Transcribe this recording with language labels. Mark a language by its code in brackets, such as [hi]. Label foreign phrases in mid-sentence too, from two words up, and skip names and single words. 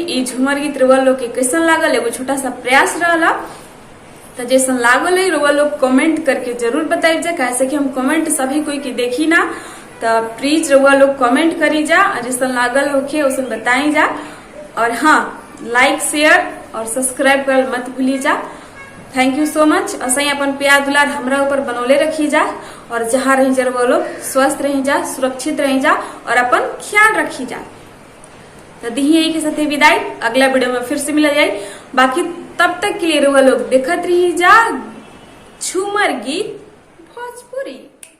[bho] ई झूमर गीत रउआ लोग के कैसन लागल एगो छोटा सा प्रयास रहला, तो जैसन लागल है रउआ लोग कमेंट करके जरूर बताइब जा, कैसे कि हम कमेंट सभी कोई की देखी ना, तो प्लीज रउआ लोग कमेंट करी जा और जैसन लागल होके उसन बताई जा। और हाँ, [en] like share [bho] और सब्सक्राइब कर मत भूली जा। [en] thank you so much. [bho] असही अपन प्यार दुलार हमरा ऊपर बनौले रखी जा और जहाँ रही जा वो लोग स्वस्थ रही जा, सुरक्षित रही जा और अपन ख्याल रखी जा। तो दी यही के साथ विदाई, अगला वीडियो में फिर से मिला जाए। बाकी तब तक के लिए वो लोग देखत रही जा झूमर गीत भोजपुरी।